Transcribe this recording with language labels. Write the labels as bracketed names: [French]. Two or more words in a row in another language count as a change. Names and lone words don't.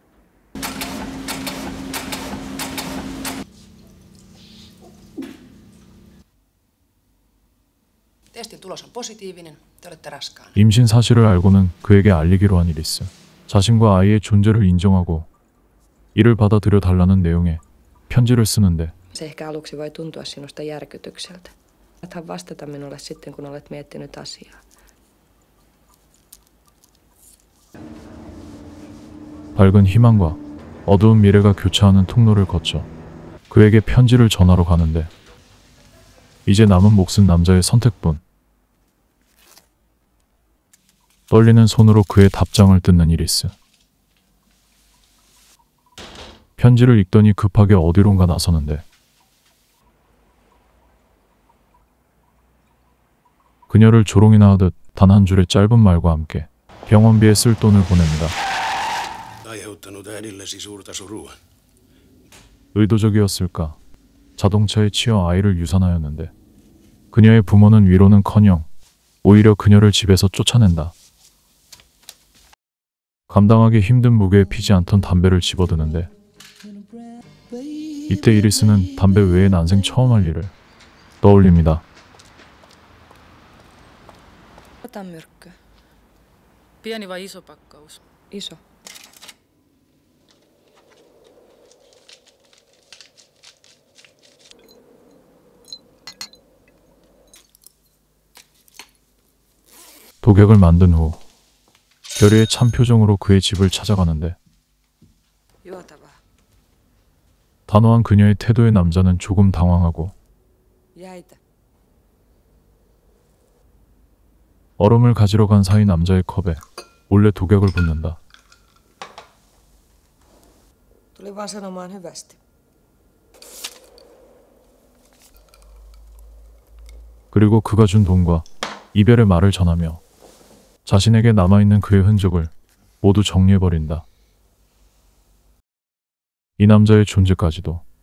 [Korean] 임신 사실을 알고는 그에게 알리기로 한 이리스. 자신과 아이의 존재를 인정하고 이를 받아들여 달라는 내용의 편지를 쓰는데, [Finnish] Se ehkä aluksi voi tuntua sinusta järkytykseltä. Saathan vastata minulle sitten, kun olet miettinyt asiaa. [Korean] 밝은 희망과 어두운 미래가 교차하는 통로를 거쳐 그에게 편지를 전하러 가는데 이제 남은 몫은 남자의 선택뿐. 떨리는 손으로 그의 답장을 뜯는 이리스. 편지를 읽더니 급하게 어디론가 나서는데 그녀를 조롱이나 하듯 단 한 줄의 짧은 말과 함께 병원비에 쓸 돈을 보냅니다. [Finnish] aiheuttanut äidillesi suurta surua. [Korean] 의도적이었을까? 자동차에 치여 아이를 유산하였는데 그녀의 부모는 위로는커녕 오히려 그녀를 집에서 쫓아낸다. 감당하기 힘든 무게에 피지 않던 담배를 집어드는데 이때 이리스는 담배 외에 난생 처음 할 일을 떠올립니다. [Finnish] Ota myrkky. Pieni vai iso pakkaus? Iso. [Korean] 독약을 만든 후 결의의 참 표정으로 그의 집을 찾아가는데 [Finnish] Juotavaa. [Korean] 단호한 그녀의 태도에 남자는 조금 당황하고 [Finnish] Jäitä. [Korean] 얼음을 가지러 간 사이 남자의 컵에 몰래 독약을 붓는다. [Finnish] Tuli vaan sanomaan hyvästi. [Korean] 그리고 그가 준 돈과 이별의 말을 전하며 자신에게 남아있는 그의 흔적을 모두 정리해버린다. 이 남자의 존재까지도.